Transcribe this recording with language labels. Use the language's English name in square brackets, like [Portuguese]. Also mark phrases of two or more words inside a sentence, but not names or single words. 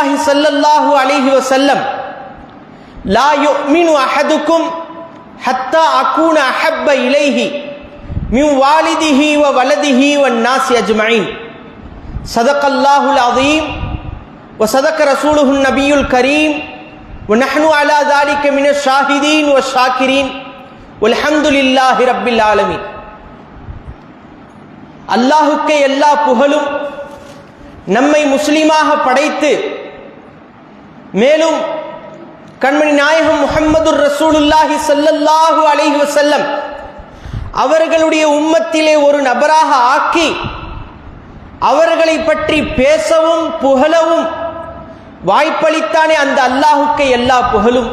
[Arabic] صلى الله عليه وسلم لا يؤمن أحدكم حتى أكون أحب إليه من والده وولده والناس أجمعين صدق الله العظيم وصدق رسوله النبي الكريم ونحن على ذلك من الشاهدين والشاكرين والحمد لله رب العالمين. [Tamil] அல்லாஹுக்கே எல்லா புகழும், நம்மை முஸ்லிமாக படைத்து மேலும் கண்மணி நாயகம் முஹம்மது [Arabic] رسول الله صلى الله عليه وسلم [Tamil] அவர்களுடைய உம்மத்திலே ஒரு நபராக ஆக்கி அவர்களை பற்றி பேசவும் புகழவும் வாய்ப்பளித்தானே அந்த அல்லாஹுக்கே எல்லா புகழும்.